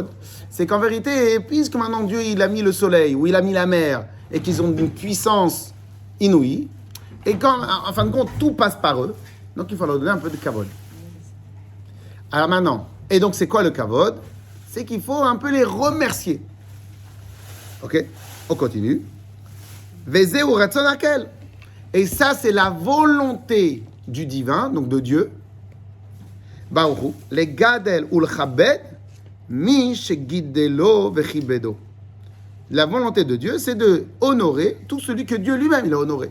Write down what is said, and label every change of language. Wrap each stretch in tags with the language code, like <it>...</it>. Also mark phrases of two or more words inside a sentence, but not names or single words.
<fr>C'est qu'en vérité, puisque maintenant Dieu il a mis le soleil ou il a mis la mer et qu'ils ont une puissance inouïe, et quand, en fin de compte, tout passe par eux, donc il faut leur donner un peu de kavod. Alors maintenant, et donc c'est quoi le kavod? C'est qu'il faut un peu les remercier. Ok? On continue.</fr> <he>וזהו רצון האל.</he> <fr>Et ça, c'est la volonté du divin, donc de Dieu.</fr> <he>ברוך הוא לגדל ולכבד מי שגידלו וכיבדו.</he> <fr>La volonté de Dieu, c'est de honorer tout celui que Dieu lui-même il a honoré.</fr>